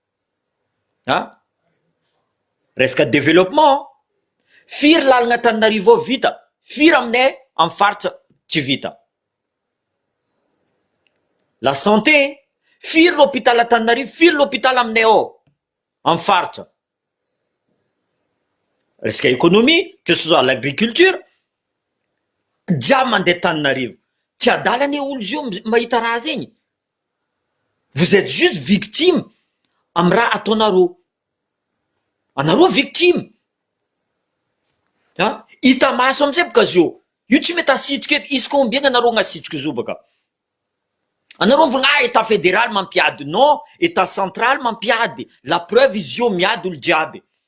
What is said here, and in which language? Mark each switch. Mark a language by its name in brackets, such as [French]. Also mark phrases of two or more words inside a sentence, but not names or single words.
[Malagasy] Resaka développement, firy lalagna Antananarivo ao vita, firy aminay amin'ny faritra tsy vita. [French] La santé, [Malagasy] firy l'hôpital Antananarivo, firy l'hôpital aminay ao amin'ny faritra. [French] Resaka économie, que ce soit l'agriculture, [Malagasy] jiaby mandeha Antananarivo. Tsy adala ane olo zio mahita raha zegny. [French] Vous êtes juste victime [Malagasy] amy raha ataonareo. Anareo victime. Hita maso amizay boka zio. Io tsy mety asitrika eto, izy combien anareo gn'asitrika zo baka. Anareo mivogna [French] état fédéral [Malagasy] mampiady. Non, [French] état central [Malagasy] mampiady. [French] La preuve [Malagasy] izy io miady olo jiaby.